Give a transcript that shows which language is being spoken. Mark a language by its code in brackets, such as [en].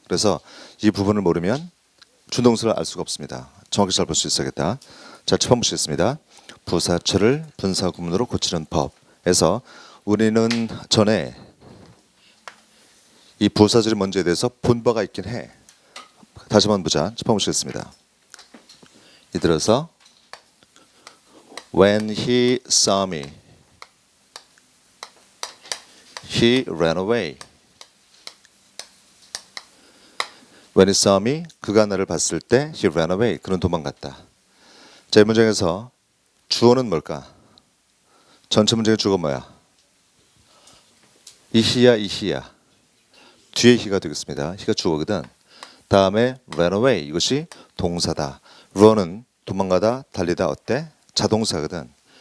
[ko] 그래서 이 부분을 모르면 준동사를 알 수가 없습니다. 정확히 잘 볼 수 있어야겠다. 자, 짚어 묻히겠습니다. 부사절을 분사 구문으로 고치는 법에서 우리는 전에 이 부사절이 뭔지에 대해서 본 바가 있긴 해. 다시 한번 보자. 짚어보시겠습니다. 이 들어서 [en] When he saw me, he ran away. When he saw me, [ko] 그가 나를 봤을 때 [en] he ran away. [ko] 그는 도망갔다. 자, 이 문장에서 주어는 뭘까? 전체 문장의 주어가 뭐야? 이히야 이히야. 뒤에 히가 되겠습니다. 히가 주어거든. 다음에 [en] ran away [ko] 이것이 동사다. run은 도망가다, 달리다 어때? 자동사거든.